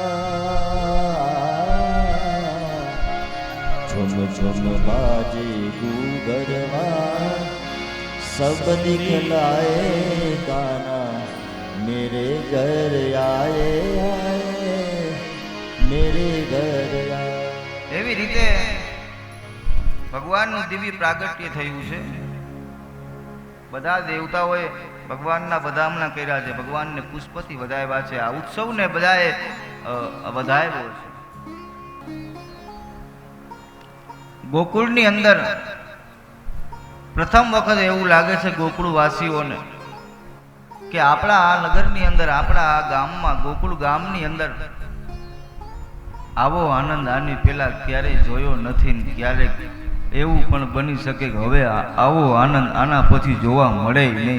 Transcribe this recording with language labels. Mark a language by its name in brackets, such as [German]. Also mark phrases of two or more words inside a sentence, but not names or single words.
[Hindi] झुम झुम बाजे घूघरवा, सब दिखलाए गाना, मेरे घर आए आए, मेरे घर आए. [Gujarati] એવી રીતે ભગવાનનું દિવ્ય પ્રાગટ્ય થયું છે. બધા દેવતાઓએ ભગવાનના વધામણા કર્યા છે, ભગવાનને પુષ્પથી વધાવ્યા છે. આ ઉત્સવને બધાએ વધાવ્યો છે. ગોકુળની અંદર પ્રથમ વખત એવું લાગે છે ગોકુળવાસીઓને કે આપણા આ નગરની અંદર, આપણા આ ગામમાં, ગોકુળ ગામની અંદર આવો આનંદ આની પહેલા ક્યારેય જોયો નથી ને ક્યારેક એવું પણ બની શકે કે હવે આવો આનંદ આના પછી જોવા મળે નહીં.